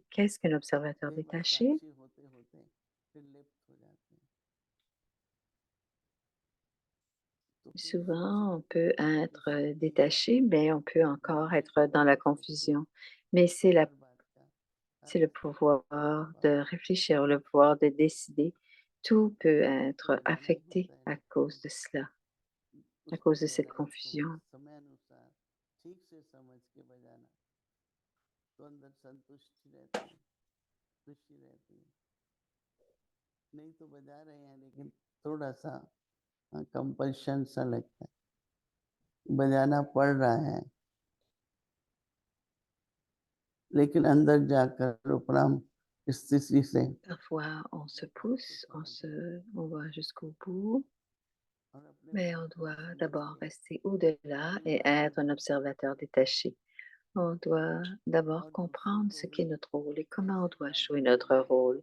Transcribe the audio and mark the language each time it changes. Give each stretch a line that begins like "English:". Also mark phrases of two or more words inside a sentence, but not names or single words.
French: Qu'est-ce qu'un observateur détaché? Souvent, on peut être détaché, mais on peut encore être dans la confusion. Mais c'est le pouvoir de réfléchir, le pouvoir de décider. Tout peut être affecté à cause de cela, à cause de cette confusion.
Hindi: नहीं तो बजा रहे हैं लेकिन थोड़ा सा कंपल्शन सा लगता है बजाना पड़ रहा है लेकिन अंदर जाकर उपराम स्थिति से
French: Parfois, on se pousse, on va jusqu'au bout, mais on doit d'abord rester au-delà et être un observateur détaché. On doit d'abord comprendre ce qu'est notre rôle et comment on doit jouer notre rôle.